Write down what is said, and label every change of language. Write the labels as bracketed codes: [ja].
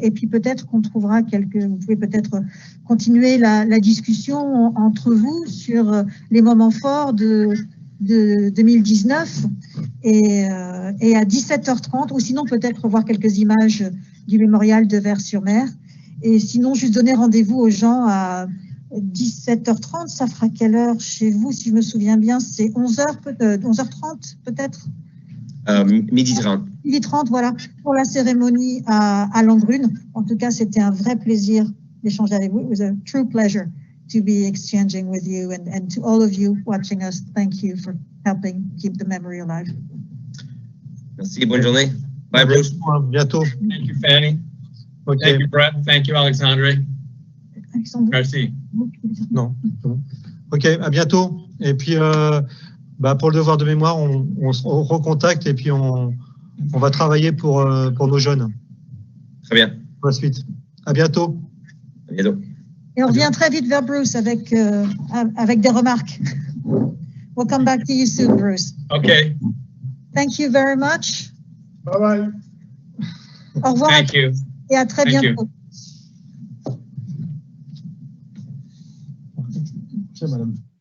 [fr] Et puis, peut-être qu'on trouvera vous pouvez peut-être continuer la discussion entre vous sur les moments forts de 2019 et à 17h30, ou sinon peut-être voir quelques images du mémorial de Vers-sur-Mer. Et sinon, juste donner rendez-vous aux gens 17h30, ça fera quelle heure chez vous, si je me souviens bien? C'est 11h30 peut-être? Midi 30. Midi 30, voilà, pour la cérémonie à Langrune. En tout cas, c'était un vrai plaisir d'échanger avec vous. [en] It was a true pleasure to be exchanging with you, and to all of you watching us, thank you for helping keep the memory alive. [fr] Merci, bonne journée. [en] Bye, Bruce. [fr] À bientôt. [en] Thank you, Fanny. Ok. Thank you, Brett. Thank you, Alexandre. [fr] Merci. Non. Ok, à bientôt. Et puis, pour le devoir de mémoire, on se recontacte et puis on va travailler pour nos jeunes. Très bien. Pour la suite. À bientôt. À bientôt. Et on revient très vite vers Bruce avec des remarques. [en] We'll come back to you soon, Bruce. Okay. Thank you very much. Bye bye. [fr] Au revoir. [en] Thank you. [fr] Et à très [en] Thank [fr] bientôt. [en] you. [fr] C'est madame.